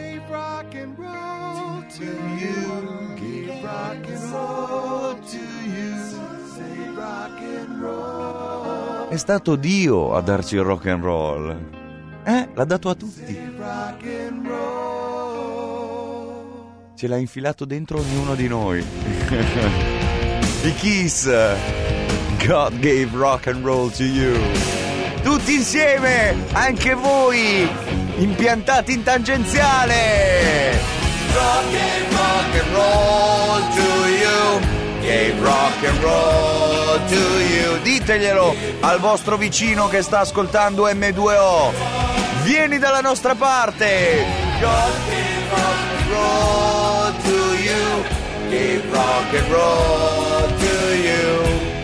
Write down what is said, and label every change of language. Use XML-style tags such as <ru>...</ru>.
<en>Rock and roll to you, give rock and roll to you, say rock and roll.</en> <it>È stato Dio a darci il rock and roll. L'ha dato a tutti.</it> <en>Rock and roll.</en> <it>Ce l'ha infilato dentro ognuno di noi. I Kiss.</it> <en>God gave rock and roll to you.</en> <it>Tutti insieme, anche voi. Impiantati in tangenziale!</it> <en>Rock and roll to you, gave rock and roll to you.</en> <it>Diteglielo al vostro vicino che sta ascoltando M2O. Vieni dalla nostra parte!</it> <en>Rock and roll to you, gave rock and roll to you.</en>